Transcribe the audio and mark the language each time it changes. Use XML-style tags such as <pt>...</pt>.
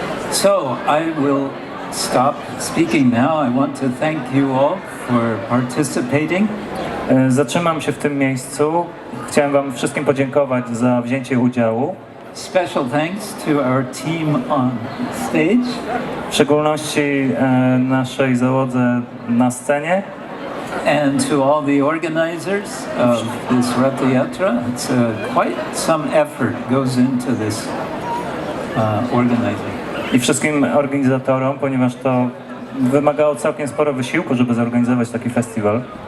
<en>So I will stop speaking now. I want to thank you all for participating.</en> <pl>Zatrzymam się w tym miejscu. Chciałem Wam wszystkim podziękować za wzięcie udziału.</pl> <en>Special thanks to our team on stage.</en> <pl>W szczególności naszej załodze na scenie.</pl> <en>And to all the organizers of this Ratha Yatra. It's quite some effort goes into this organizing.</en> <pl>I wszystkim organizatorom, ponieważ to wymagało całkiem sporo wysiłku, żeby zorganizować taki festiwal.</pl>